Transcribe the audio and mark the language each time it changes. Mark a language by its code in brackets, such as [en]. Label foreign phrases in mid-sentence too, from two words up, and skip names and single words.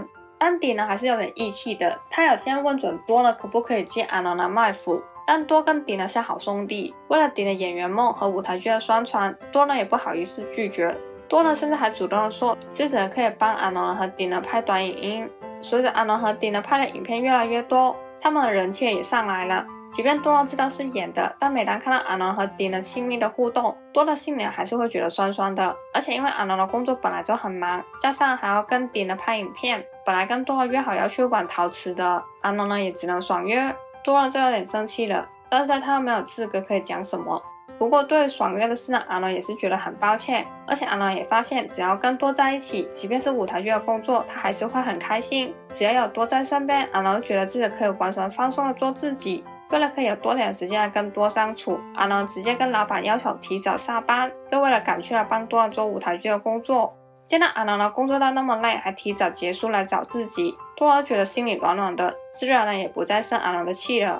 [zh] 但頂了還是有點義氣的，他有先問準多了可不可以接阿諾賣腐，但多跟頂了像好兄弟，為了頂了演員夢和舞台劇的宣傳，多了也不好意思拒絕。多了甚至還主動的說自己可以幫阿諾和頂了拍短影音。隨着阿諾和頂了拍的影片越來越多，他們的人氣也上來了。即便多了知道是演的，但每當看到阿諾和頂了親密的互動，多了心裡還是會覺得酸酸的。而且因為阿諾的工作本來就很忙，加上還要跟頂了拍影片，本來跟多了約好要去玩陶瓷的，阿諾呢也只能爽約，多了就有點生氣了，但是他又沒有資格可以講什麼。不過對於爽約的事呢，阿諾也是覺得很抱歉，而且阿諾也發現只要跟多在一起，即便是舞台劇的工作，他還是會很開心。只要有多在身邊，阿諾覺得自己可以完全放鬆的做自己。為了可以有多點時間來跟多相處，阿諾直接跟老闆要求提早下班，就為了趕去來幫多了做舞台劇的工作。見到阿諾的工作到那麼累，還提早結束來找自己，多了覺得心裡暖暖的，自然呢也不再生阿諾的氣了。